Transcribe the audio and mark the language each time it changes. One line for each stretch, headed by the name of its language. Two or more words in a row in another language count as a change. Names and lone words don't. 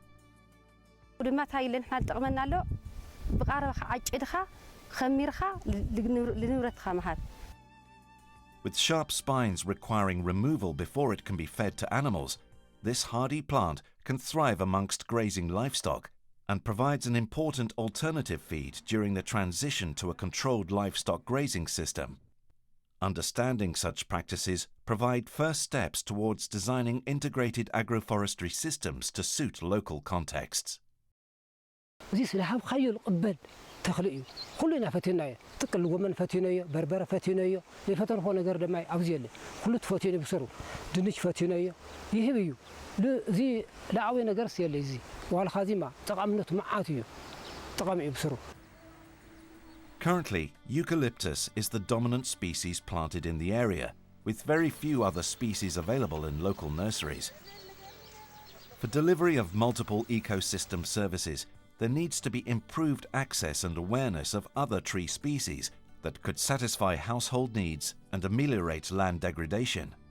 English: With sharp spines requiring removal before it can be fed to animals, this hardy plant can thrive amongst grazing livestock and provides an important alternative feed during the transition to a controlled livestock grazing system. Understanding such practices provide first steps towards designing integrated agroforestry systems to suit local contexts.
Tigrinya: ተኽሊ እዩ ኩሉና ፈቲናዮ ጥቅል ጎመን ፈቲናዮ በርበረ ፈቲናዮ የፈተንኮ ነገር ድማ ኣብዚየለ ኩሉ ተፈቲኑ ብስሩ ድንች ፈቲናዮ ይህብ እዩ እዚ ላዕዊ ነገር ሲየለ እዚ ዋልኻዚማ ጠቃምነቱ መዓት እዩ ጠቃሚ እዩ ብስሩ
English: Currently, eucalyptus is the dominant species planted in the area, with very few other species available in local nurseries. For delivery of multiple ecosystem services, there needs to be improved access and awareness of other tree species that could satisfy household needs and ameliorate land degradation.